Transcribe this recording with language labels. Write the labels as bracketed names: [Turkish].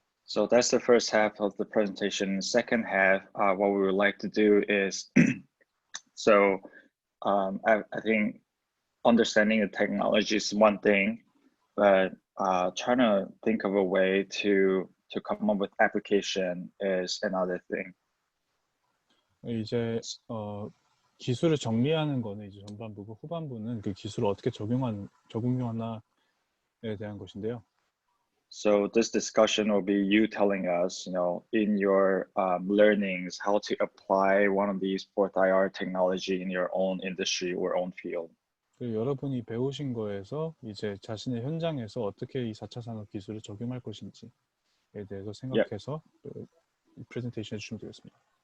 [English] So that's the first half of the presentation. Second half, what we would like to do is, so I think understanding the technology is one thing, but trying to think of a way to come up with application is another thing. [Korean] 이제 기술을 정리하는 거는 이제 전반부고, 후반부는 그 기술을 어떻게 적용하나에 대한 것인데요. [English] So this discussion will be you telling us, in your learnings, how to apply one of these fourth IR technology in your own industry or own field. [Korean] 여러분이 배우신 거에서 이제 자신의 현장에서 어떻게 이 4차 산업 기술을 적용할 것인지에 대해서 생각해서 프레젠테이션 해주시면 되겠습니다.